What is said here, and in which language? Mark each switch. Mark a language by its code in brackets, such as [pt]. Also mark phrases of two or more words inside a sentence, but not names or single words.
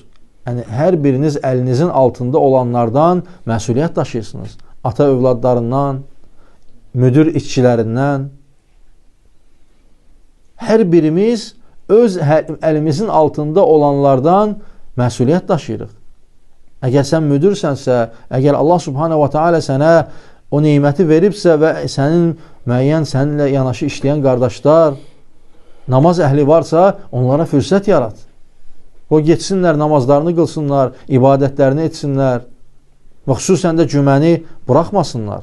[az] Yəni, hər biriniz əlinizin altında olanlardan məsuliyyət daşıyırsınız. Ata övladlarından, müdür işçilərindən. Hər birimiz öz əlimizin altında olanlardan məsuliyyət daşıyırıq. Əgər sən müdürsənsə, əgər [ar] الله سبحانه وتعالى [az] sənə o neyməti veribsə və sənin müəyyən səninlə yanaşı işləyən qardaşlar, namaz əhli varsa, onlara fürsət yarat. O getsinlər, namazlarını qılsınlar, ibadətlərini etsinlər və xüsusən də cüməni buraxmasınlar.